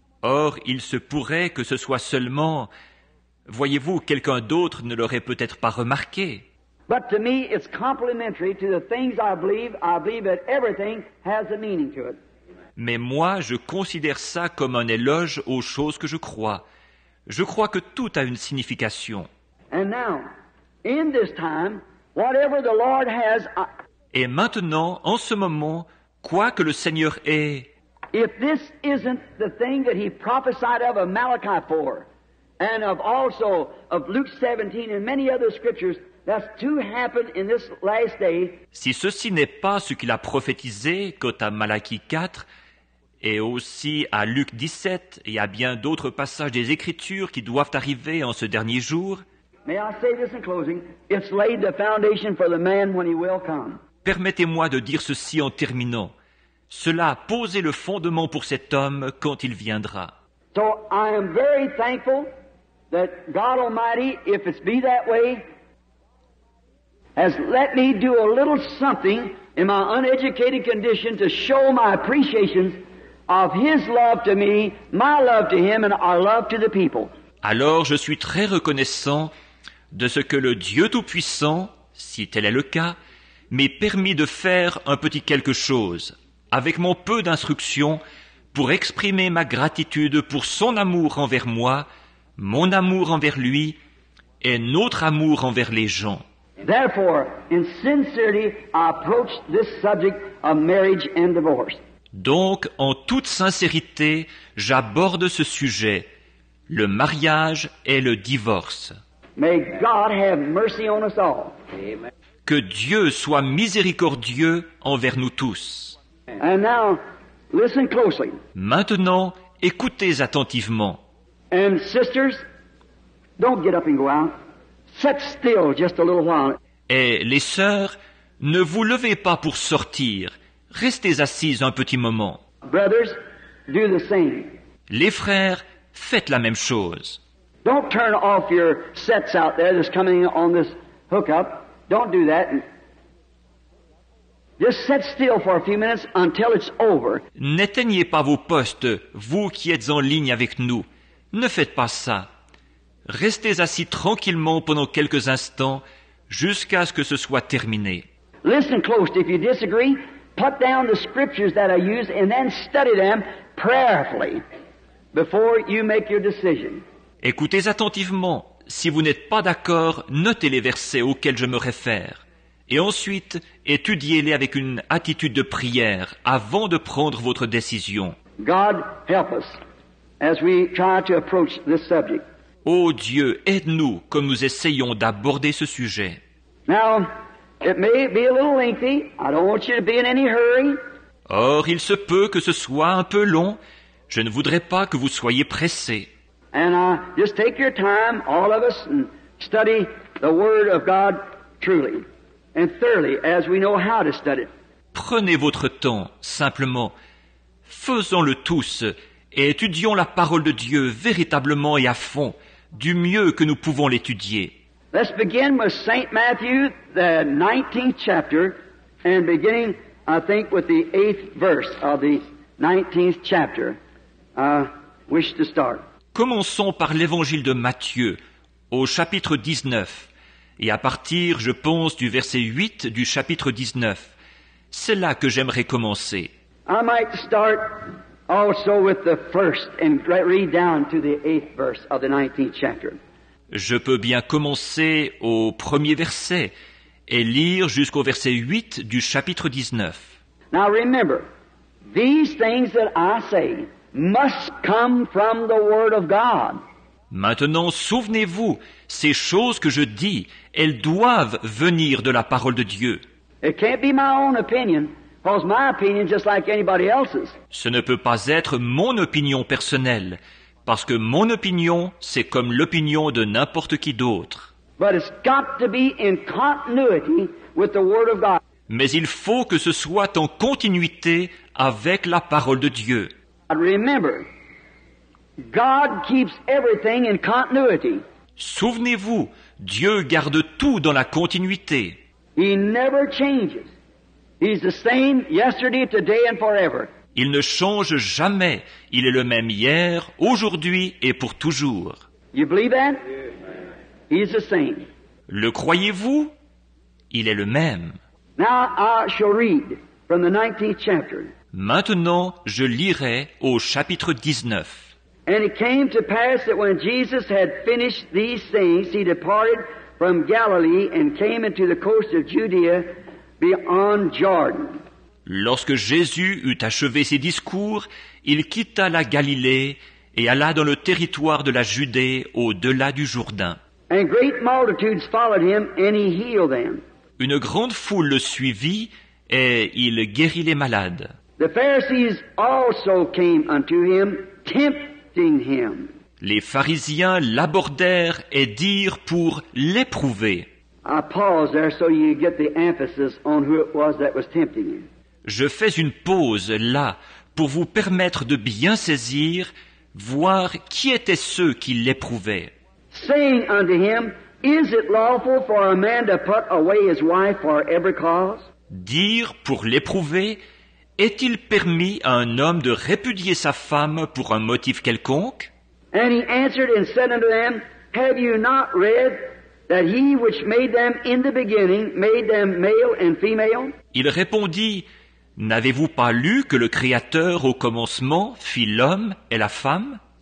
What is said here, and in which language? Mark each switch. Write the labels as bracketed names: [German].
[French] Or, il se pourrait que ce soit seulement, voyez-vous, quelqu'un d'autre ne l'aurait peut-être pas remarqué. [English] But to me, it's complementary to the things I believe. I believe that everything has a meaning to it. [French] Mais moi, je considère ça comme un éloge aux choses que je crois. Je crois que tout a une signification. [English] And now, in this time, whatever the Lord has, [French] Et maintenant, en ce moment, quoi que le Seigneur ait, [English] if this isn't the thing that He prophesied of Malachi 4, and of also of Luke 17 and many other scriptures, that's to happen in this last day. [French] si ceci n'est pas ce qu'il a prophétisé quant à Malachie 4 et aussi à Luc 17 et à bien d'autres passages des Écritures qui doivent arriver en ce dernier jour, [English] may I say this in closing? It's laid the foundation for the man when he will come. [French] permettez-moi de dire ceci en terminant. Cela a posé le fondement pour cet homme quand il viendra. [English] So I am very thankful that God Almighty, if it's be that way, has let me do a little something in my uneducated condition to show my appreciation of His love to me, my love to Him, and our love to the people. [French] Alors je suis très reconnaissant de ce que le Dieu Tout-Puissant, si tel est le cas, m'ait permis de faire un petit quelque chose, avec mon peu d'instruction, pour exprimer ma gratitude pour son amour envers moi, mon amour envers lui, et notre amour envers les gens. [English] Therefore, in sincerity, I approach this subject of marriage and divorce. [French] Donc, en toute sincérité, j'aborde ce sujet, le mariage et le divorce. [English] May God have mercy on us all. Amen. [French] Que Dieu soit miséricordieux envers nous tous. [English] And now, listen closely. [French] Maintenant, écoutez attentivement. [English] And sisters, don't get up and go out. Sit still just a little while. [French] Et les sœurs, ne vous levez pas pour sortir. Restez assises un petit moment. [English] Brothers, do the same. [French] Les frères, faites la même chose. [English] Don't turn off your sets out there that's coming on this hookup. Don't do that. Just sit still for a few minutes until it's over. [French] N'éteignez pas vos postes, vous qui êtes en ligne avec nous. Ne faites pas ça. Restez assis tranquillement pendant quelques instants jusqu'à ce que ce soit terminé. [English] Listen close. If you disagree, put down the scriptures that I use and then study them prayerfully before you make your decision. [French] Écoutez attentivement. Si vous n'êtes pas d'accord, notez les versets auxquels je me réfère. Et ensuite, étudiez-les avec une attitude de prière avant de prendre votre décision. [English] God help us as we try to approach this subject. [French] Ô Dieu, aide-nous comme nous essayons d'aborder ce sujet. [English] Now, it may be a little lengthy. I don't want you to be in any hurry. [French] Or, il se peut que ce soit un peu long. Je ne voudrais pas que vous soyez pressés. [English] And just take your time, all of us, and study the Word of God truly and thoroughly as we know how to study it. [French] Prenez votre temps, simplement. Faisons-le tous et étudions la parole de Dieu véritablement et à fond, du mieux que nous pouvons l'étudier. [English] Let's begin with St. Matthew, the 19th chapter, and beginning, I think, with the 8th verse of the 19th chapter. Wish to start. [French] Commençons par l'évangile de Matthieu, au chapitre 19, et à partir, je pense, du verset 8 du chapitre 19. C'est là que j'aimerais commencer. [English] I might start also with the first and read down to the 8th verse of the 19th chapter. [French] Je peux bien commencer au premier verset et lire jusqu'au verset 8 du chapitre 19. [English] Now remember, these things that I say must come from the Word of God. [French] Maintenant, souvenez-vous, ces choses que je dis, elles doivent venir de la parole de Dieu. [English] It can't be my own opinion, because my opinion is just like anybody else's. [French] Ce ne peut pas être mon opinion personnelle, parce que mon opinion, c'est comme l'opinion de n'importe qui d'autre. [English] But it's got to be in continuity with the Word of God. [French] Mais il faut que ce soit en continuité avec la parole de Dieu. [English] Remember, God keeps everything in continuity. [French] Souvenez-vous, Dieu garde tout dans la continuité. [English] He never changes. He's the same yesterday, today, and forever. [French] Il ne change jamais. Il est le même hier, aujourd'hui et pour toujours. [English] You believe that? He's the same. [French] Le croyez-vous? Il est le même. [English] Now I shall read from the 19th chapter. [French] Maintenant, je lirai au chapitre 19. [English] And it came to pass that when Jesus had finished these things, he departed from Galilee and came into the coast of Judea beyond Jordan. [French] Lorsque Jésus eut achevé ses discours, il quitta la Galilée et alla dans le territoire de la Judée au-delà du Jourdain. [English] And great multitudes followed him, and he healed them. [French] Une grande foule le suivit et il guérit les malades. [English] The Pharisees also came unto him, tempting him. [French] Les pharisiens l'abordèrent et dirent pour l'éprouver. [English] I pause there so you get the emphasis on who it was that was tempting him. [French] Je fais une pause là pour vous permettre de bien saisir, voir qui étaient ceux qui l'éprouvaient. [English] Saying unto him, Is it lawful for a man to put away his wife for every cause? [French] Dire pour l'éprouver, est-il permis à un homme de répudier sa femme pour un motif quelconque? [English] And he answered and said unto them, Have you not read that he which made them in the beginning made them male and female? [French] Il répondit, n'avez-vous pas lu que le Créateur au commencement fit l'homme et la femme?